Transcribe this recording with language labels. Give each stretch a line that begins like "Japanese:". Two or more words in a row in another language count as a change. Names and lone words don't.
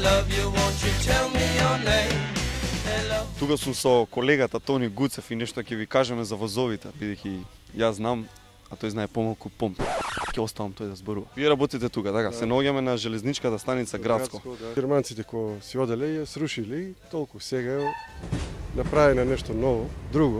English: you, won't you tell me your name? Hello.
Macedonian: Тука сум со колегата Тони Гуцев и нешто ќе ви кажеме за возовите, бидејќи јас знам, а тој знае помалку помп. Ќе оставам тој да зборува. Вие работите тука, така? Се наоѓаме на железничката станица Градско. Германците кои си оделе и ја срушиле и толку. Сега е направено нешто ново, друго.